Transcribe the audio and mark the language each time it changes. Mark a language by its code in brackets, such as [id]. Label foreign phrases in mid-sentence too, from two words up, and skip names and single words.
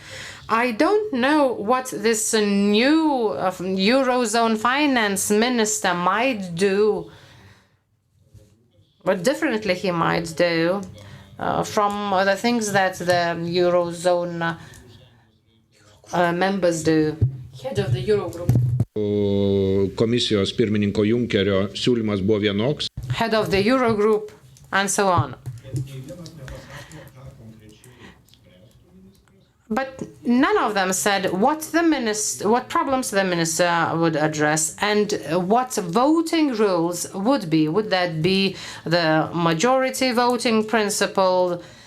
[en] I don't know what this new Eurozone finance minister might do, what differently he might do from the things that the Eurozone members do. Head of the Eurogroup. [lt] Komisijos pirmininko Junckerio siūlymas buvo vienoks. [en] Head of the Eurogroup and so on. But none of them said what problems the minister would address and what voting rules would be. Would that be the majority voting principle?